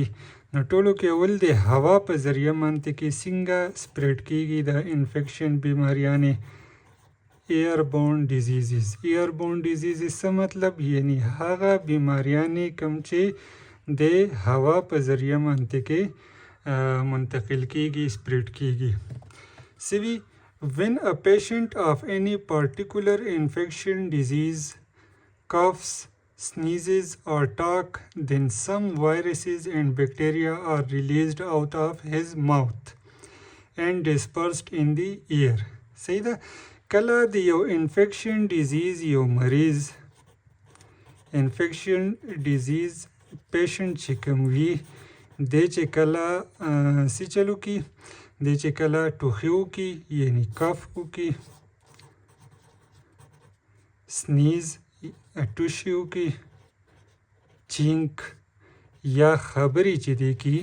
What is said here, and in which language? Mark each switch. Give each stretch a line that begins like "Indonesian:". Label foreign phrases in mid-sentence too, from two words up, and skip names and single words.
Pashto: نو ټولو کې اول د هوا په ذریعه منطقې څنګه سپریډ کیږي د انفیکشن بیماریانې
English: airborne diseases. airborne diseases
Pashto: څه مطلب یعنی هغه بیماریانې کوم چې د هوا په ذریعه منطقې منتقل کیږي سپریډ کیږي.
English: سوي when a patient of any particular infection disease coughs, sneezes or talk, then some viruses and bacteria are released out of his mouth and dispersed in the air.
Pashto: صحیح ده. کله د یو
English: infection disease
Pashto: یو مریض
English: infection disease patient
Pashto: چې کوم وي دی چې کله څه چلو کی دی چې کله ټوخي وکړي یعنی کف وکړي سنیز ټوشي وکړي چینک یا خبرې چې دی کی.